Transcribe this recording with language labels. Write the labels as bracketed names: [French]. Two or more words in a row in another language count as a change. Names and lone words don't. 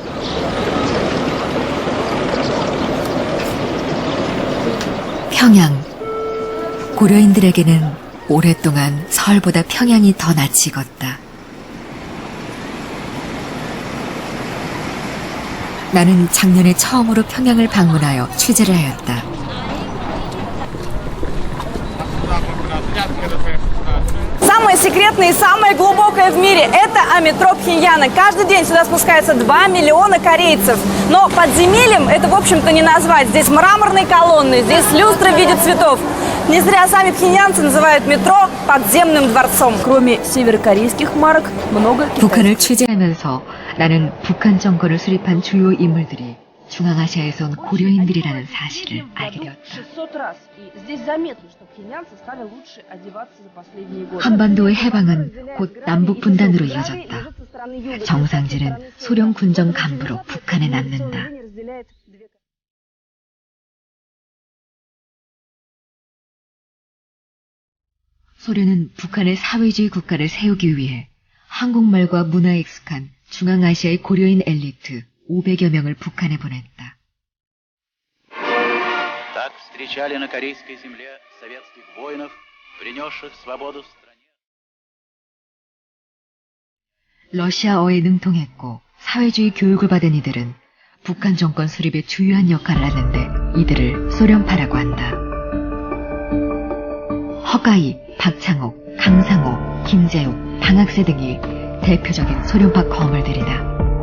[Korean] 평양. 고려인들에게는 오랫동안 서울보다 평양이 더 낯이 익었다. 나는 작년에 처음으로 평양을 방문하여 취재를 하였다. [Russian] Самое секретное и самое глубокое в мире – это метро Пхеньяна. Каждый день сюда спускается 2 миллиона корейцев. Но подземельем это, в общем-то, не назвать. Здесь мраморные колонны, здесь люстры в виде цветов. Не зря сами пхеньянцы называют метро подземным дворцом. Кроме северокорейских марок, много [Korean] 북한을 취재하면서 나는 북한 정권을 수립한 주요 인물들이 중앙아시아에서 온 고려인들이라는 사실을 알게 되었다. 한반도의 해방은 곧 남북 분단으로 이어졌다. 정상진은 소련 군정 간부로 북한에 남는다. 소련은 북한의 사회주의 국가를 세우기 위해 한국말과 문화에 익숙한 중앙아시아의 고려인 엘리트 500여 명을 북한에 보냈다. [Russian] Так встречали на корейской земле советских воинов, принесших свободу стране. [Korean] 러시아어에 능통했고 사회주의 교육을 받은 이들은 북한 정권 수립에 주요한 역할을 하는데 이들을 소련파라고 한다. 허가희, 박창옥, 강상호, 김재욱, 방학세 등이 대표적인 소련파 거물들이다.